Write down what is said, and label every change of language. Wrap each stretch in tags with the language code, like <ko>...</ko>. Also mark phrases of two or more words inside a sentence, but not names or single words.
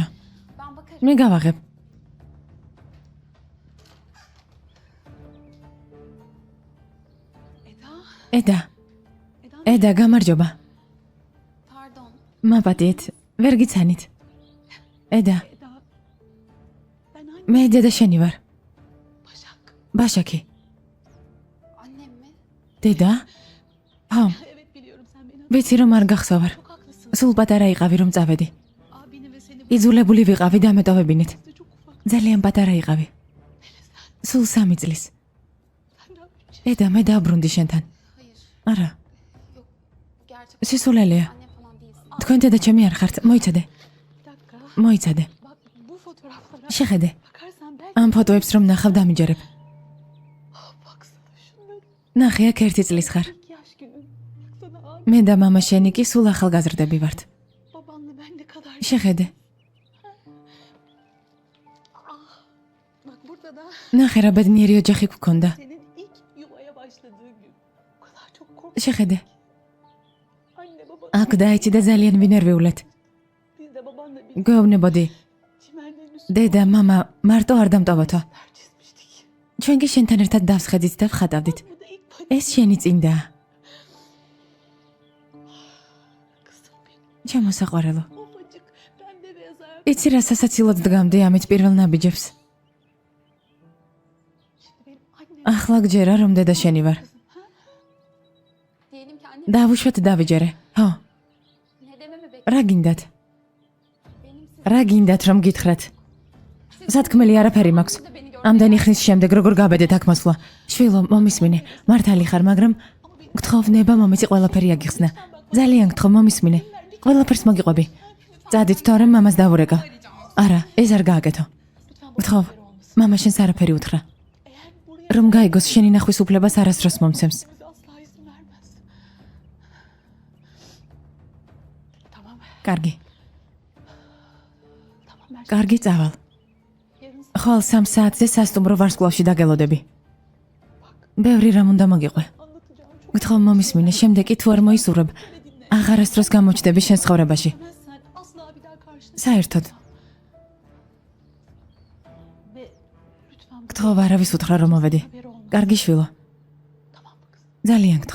<tr>Ben bakarım.</tr> <ka>მე გავაღებ. Eda. ედა. ედა, გამარჯობა. Pardon. მაპატიეთ, ვერ გიცანით. ედა,</ka> <tr>Eda. Ben anne.</tr> <ka>მე დედა შენი ვარ. Başak. ბაშაკი.</ka> <tr>Annem mi?</tr> <ka>დედა? ჰა,</ka> <tr>Evet biliyorum sen beni.</tr> <ka>ვიცი რომ არ გახსოვარ.</ka> <tr>Çok haklı.</tr> <ka>სულ პატარა იყავი რომ წავედი.</ka> <tr>Abini ve seni</tr> <ka>იძულებული ვიყავი დამეტოვებინით.</ka> <tr>çok ufak.</tr> <ka>ძალიან პატარა იყავი. სულ 3 წლის. ედა მე დაბრუნდი შენთან. არა, Gerçek სისულელეა.</ka> <tr>anne falan değilsin.</tr> <ka>თქვენ დედა ჩემი არ ხართ. მოიცადე.</ka> <tr>Bir dakika.</tr> <ka>მოიცადე.</ka> <tr>Bak bu fotoğraflara</tr> <ka>შეხედე.</ka> <tr>bakarsan belki</tr> <ka>ამ ფოტოებს რომ ნახავ დამიჯერებ.</ka> <tr>baksana şunları.</tr> <ka>ნახე აქ 1 წლის ხარ.</ka> <tr>2 yaş günü. Baksana abi</tr> <ka>მე და მამა შენი კი სულ ახალგაზრდები ვართ.</ka> <tr>babanla ben ne kadar.</tr> <ka>შეხედე.</ka> <tr>Bak burada da</tr> <ka>ნახე რა ბედნიერი ოჯახი გქონდა.</ka> <tr>senin ilk yuvaya başladığın gün. O kadar çok korktum.</tr> <ka>შეხედე.</ka> <tr>Anne baba</tr> <ka>აქ დაიცი და ძალიან ვინერვიულეთ.</ka> <tr>biz de babanla bir</tr> <ka>გვეუბნებოდი.</ka> <tr>çimenlerin üstüne</tr> <ka>დედა, მამა, მარტო არ დამტოვოთო. çizmiştik. ჩვენ კი შენთან ერთად დავსხედით და ვხატავდით.</ka> <tr>Bu da ilk</tr> <ka>ეს შენი წინდა.</ka> <tr>kızım benim.</tr> <ka>ჩემოსაყვარელო.</ka> <tr>Ufacık pembe beyaz ayak.</tr> <ka>იცი რა სასაცილოდ დგამდი ამით პირველ ნაბიჯებს.</ka> <tr>Şimdi benim annem</tr> <ka>ახლა გჯერა რომ დედა შენი ვარ.</ka> <tr>Diyelim ki annem</tr> <ka>დავუშვათ დავიჯერე. ხო,</ka> <tr>ne dememi bekliyor?</tr> <ka>რა გინდათ?</ka> <tr>Benim siz</tr> <ka>რა გინდათ რომ გითხრათ? სათქმელი არაფერი მაქვს. ამდენი ხნის შემდეგ როგორ გაბედეთ აქ მოსვლა? შვილო, მომისმინე. მართალი ხარ, მაგრამ გთხოვ ნება მომიცი ყველაფერი აგიხსნა. ძალიან გთხოვ მომისმინე. ყველაფერს მოგიყვები. წადით თორემ მამას დავურეკავ. არა, ეს არ გააკეთო. გთხოვ, მამა შენს არაფერი უთხრა. რომ გაიგოს შენი ნახვის უფლებას არასდროს მომცემს.</ka> <tr>bize asla izin vermez. Tamam,</tr> <ka>კარგი,</ka> <tr>tamam ben</tr> <ka>კარგი წავალ. yarın ხვალ 3 საათზე სასტუმრო ვარსკვლავში დაგელოდები. ბევრი რამ უნდა მოგიყვე.</ka> <tr>anlatacağım çok.</tr> <ka>გთხოვ მომისმინე, შემდეგ კი თუ არ მოისურვებ, აღარასდროს გამოჩნდები შენს ცხოვრებაში.</ka> <tr>Demezsen asla bir daha karşına</tr> <ka>საერთოდ,</ka> <tr>ve lütfen bu</tr> <ka>გთხოვ არავის უთხრა რომ მოვედი.</ka> <tr>haber olmaz.</tr> <ka>კარგი შვილო,</ka> <tr>Tamam mı kızım?</tr> <ka>ძალიან გთხოვ.</ka>